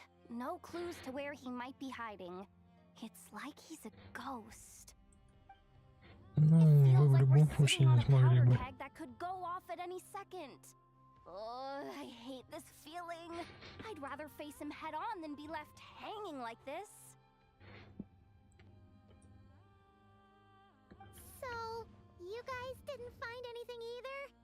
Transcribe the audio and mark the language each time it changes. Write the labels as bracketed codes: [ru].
[en] No clues to where he might be hiding. It's like he's a ghost. [ru] Ну, вы в любом случае не смогли бы. [en] That could go off at any second. Oh, I hate this feeling. I'd rather face him head on than be left hanging like this. So, you guys didn't find anything either?